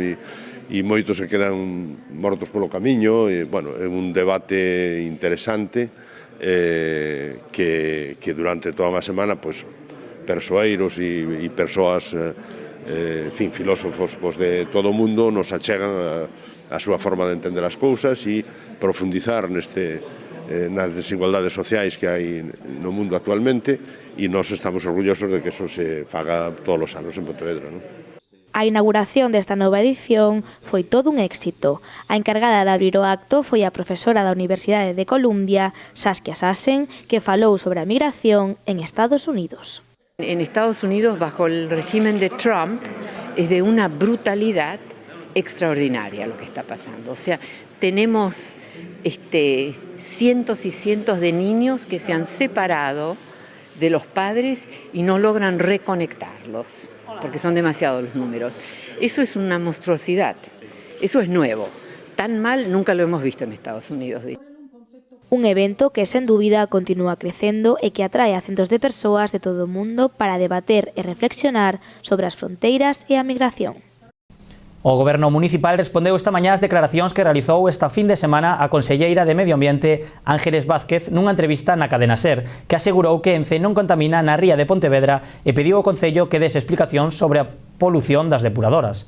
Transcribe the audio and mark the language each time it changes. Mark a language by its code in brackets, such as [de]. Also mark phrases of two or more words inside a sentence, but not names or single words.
[gl] E moitos se quedan mortos polo camiño, e, bueno, é un debate interesante que durante toda unha semana persoeiros e persoas, filósofos de todo o mundo nos achegan a súa forma de entender as cousas e profundizar nas desigualdades sociais que hai no mundo actualmente, e nós estamos orgullosos de que eso se faga todos os anos en Pontevedra, non? A inauguración desta nova edición foi todo un éxito. A encargada de abrir o acto foi a profesora da Universidade de Columbia, Saskia Sassen, que falou sobre a migración en Estados Unidos. [es] En Estados Unidos, bajo el régimen de Trump, es de una brutalidad extraordinaria lo que está pasando. O sea, tenemos cientos y cientos de niños que se han separado de los padres y no logran reconectarlos, porque son demasiados los números. Eso es una monstruosidad, eso es nuevo. Tan mal nunca lo hemos visto en Estados Unidos. [gl] Un evento que, sen dúbida, continúa crecendo e que atrae a centos de persoas de todo o mundo para debater e reflexionar sobre as fronteiras e a migración. O Goberno municipal respondeu esta mañá ás declaracións que realizou esta fin de semana a conselleira de Medio Ambiente Ángeles Vázquez nunha entrevista na cadena SER, que asegurou que Ence non contamina na ría de Pontevedra e pediu ao Concello que dese explicación sobre a polución das depuradoras.